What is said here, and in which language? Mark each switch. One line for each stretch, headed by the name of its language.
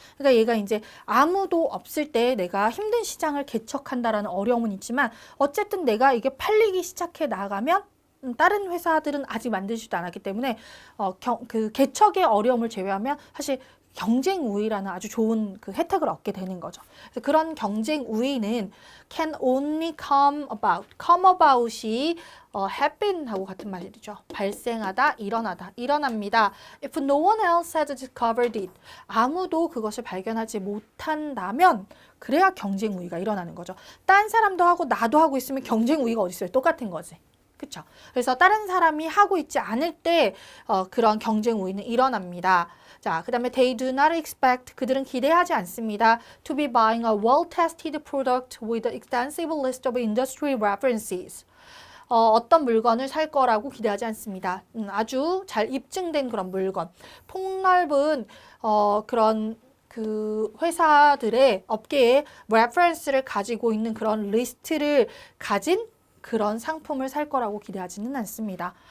Korean: 그러니까 얘가 이제 아무도 없을 때 내가 힘든 시장을 개척한다라는 어려움은 있지만 어쨌든 내가 이게 팔리기 시작해 나가면 다른 회사들은 아직 만들지도 않았기 때문에 그 개척의 어려움을 제외하면 사실 경쟁 우위라는 아주 좋은 그 혜택을 얻게 되는 거죠. 그래서 그런 경쟁 우위는
English: can only come about. come about
Korean: 이 happen 하고 같은 말이죠. 발생하다, 일어나다, 일어납니다.
English: If no one else has discovered it.
Korean: 아무도 그것을 발견하지 못한다면 그래야 경쟁 우위가 일어나는 거죠. 딴 사람도 하고 나도 하고 있으면 경쟁 우위가 어디 있어요? 똑같은 거지. 그렇죠? 그래서 다른 사람이 하고 있지 않을 때 그런 경쟁 우위는 일어납니다. 자, 그 다음에
English: they do not expect,
Korean: 그들은 기대하지 않습니다.
English: to be buying a well-tested product with an extensive list of industry references.
Korean: 어떤 물건을 살 거라고 기대하지 않습니다. 아주 잘 입증된 그런 물건. 폭넓은 그런 그 회사들의 업계의 레퍼런스를 가지고 있는 그런 리스트를 가진 그런 상품을 살 거라고 기대하지는 않습니다.